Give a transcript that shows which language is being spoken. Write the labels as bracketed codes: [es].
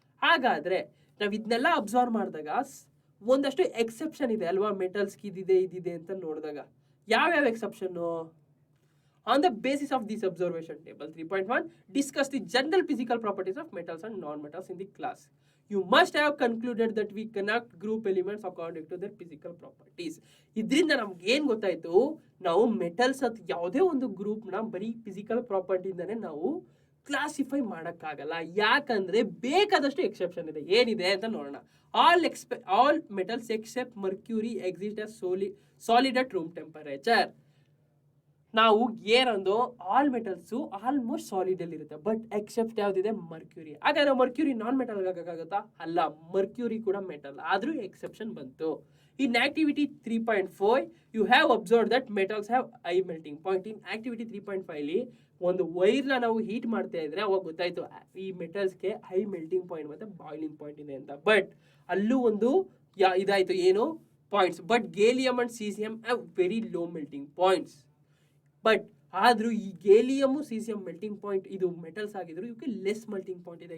[kn] ಹಾಗಾದ್ರೆ ನಾವ್ ಇದನ್ನೆಲ್ಲ ಅಬ್ಸರ್ವ್ ಮಾಡಿದಾಗ ಒಂದಷ್ಟು ಎಕ್ಸೆಪ್ಷನ್ ಇದೆ ಅಲ್ವಾ, ಮೆಟಲ್ಸ್ ಇದಿದೆ ಅಂತ ನೋಡಿದಾಗ. ಯಾವ್ಯಾವ exception, [en] On the basis of this observation table 3.1 discuss the general physical properties of metals and non metals in the class. You must have concluded that we connect group elements according to their physical properties. [kn] ಇದರಿಂದ ನಮ್ಗೆ ಏನ್ ಗೊತ್ತಾಯ್ತು, ನಾವು metals ಯಾವುದೇ ಒಂದು group ನ ಬರೀ physical ಪ್ರಾಪರ್ಟಿಯಿಂದಾನೆ ನಾವು ಕ್ಲಾಸಿಫೈ ಮಾಡಕ್ಕಾಗಲ್ಲ. ಯಾಕಂದ್ರೆ ಬೇಕಾದಷ್ಟು ಎಕ್ಸೆಪ್ಷನ್ ಇದೆ. ಏನಿದೆ ಅಂತ ನೋಡೋಣ. [en] All metals except mercury exist as solid at room temperature. [kn] ನಾವು ಏನಂದು ಆಲ್ ಮೆಟಲ್ಸ್ ಆಲ್ಮೋಸ್ಟ್ ಸಾಲಿಡ್ ಅಲ್ಲಿ ಇರುತ್ತೆ, ಬಟ್ ಎಕ್ಸೆಪ್ಟ್ ಯಾವ್ದಿದೆ, ಮರ್ಕ್ಯೂರಿ. ಹಾಗಾದ್ರೆ ಮರ್ಕ್ಯೂರಿ ನಾನ್ ಮೆಟಲ್ ಆಗಕ್ಕಾಗತ್ತಾ, ಅಲ್ಲ, ಮರ್ಕ್ಯೂರಿ ಕೂಡ ಮೆಟಲ್, ಆದ್ರೂ ಎಕ್ಸೆಪ್ಷನ್ ಬಂತು. [en] In activity 3.4 you have observed that metals have high melting point. In activity 3.5 [kn] ಅಲ್ಲಿ ಒಂದು ವೈರ್ನ ನಾವು ಹೀಟ್ ಮಾಡ್ತಾ ಇದ್ರೆ ಅವಾಗ ಗೊತ್ತಾಯ್ತು ಈ ಮೆಟಲ್ಸ್ಗೆ ಹೈ ಮೆಲ್ಟಿಂಗ್ ಪಾಯಿಂಟ್ ಮತ್ತೆ ಬಾಯ್ಲಿಂಗ್ ಪಾಯಿಂಟ್ ಇದೆ ಅಂತ. ಬಟ್ ಅಲ್ಲೂ ಒಂದು ಇದಾಯ್ತು ಏನು points. [en] But gallium and caesium have very low melting points. [kn] But ಆದ್ರೂ ಈ ಗೇಲಿಯಮ್ ಸೀಸಿಯಂ ಮೆಲ್ಟಿಂಗ್ ಪಾಯಿಂಟ್ ಇದು ಮೆಟಲ್ಸ್ ಆಗಿದ್ರು ಇವಕ್ಕೆ ಲೆಸ್ ಮೆಲ್ಟಿಂಗ್ ಪಾಯಿಂಟ್ ಇದೆ.